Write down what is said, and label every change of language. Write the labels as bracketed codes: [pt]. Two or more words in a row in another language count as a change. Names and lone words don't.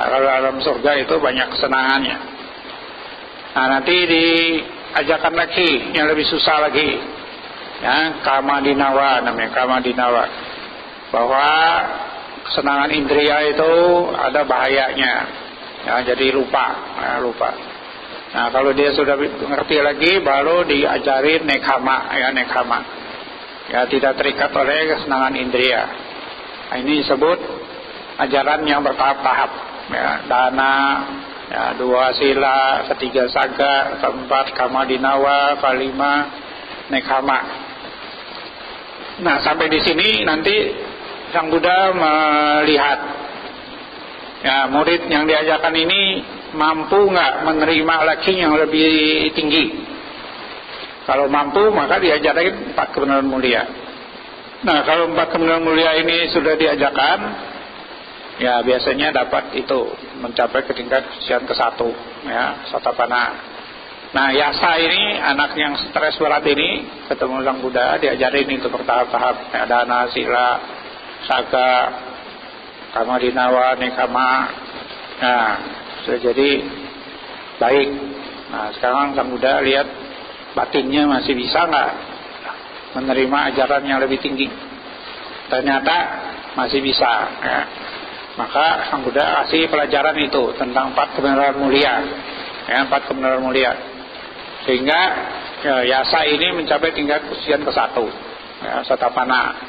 [id] Kalau alam surga itu banyak kesenangannya. Nah, nanti diajarkan lagi yang lebih susah lagi, ya, [pi] kama dinawa [id] namanya, [pi] kama dinawa, [id] bahwa kesenangan indria itu ada bahayanya, ya, jadi lupa. Nah, kalau dia sudah mengerti lagi, baru diajarin nekama, ya, nekama, ya, tidak terikat oleh kesenangan indria. Nah, ini disebut ajaran yang bertahap-tahap, ya, dana, ya, 2 sila, 3 saga, 4 [pi] kama dinawa, [id] 5 nekama. Nah, sampai di sini nanti Sang Buddha melihat, ya, murid yang diajarkan ini mampu nggak menerima lagi yang lebih tinggi. Kalau mampu, maka diajarkan 4 kebenaran mulia. Nah, kalau 4 kebenaran mulia ini sudah diajarkan, ya, biasanya dapat itu mencapai ke tingkat kesucian ke-1, ya, Sotapanna. Nah, Yasa ini anak yang stres berat ini ketemu Sang Buddha, diajarin itu bertahap-tahap, ya, [pi] dana, sila, saga, kama dinawa, nekama. [id] Nah, sudah jadi baik. Nah, sekarang Sang Buddha lihat batinnya masih bisa nggak menerima ajaran yang lebih tinggi. Ternyata masih bisa, ya. Maka Sang Buddha kasih pelajaran itu tentang 4 kebenaran mulia, ya, 4 kebenaran mulia, sehingga, ya, Yasa ini mencapai tingkat kesucian ke-1, ya, Sotapanna.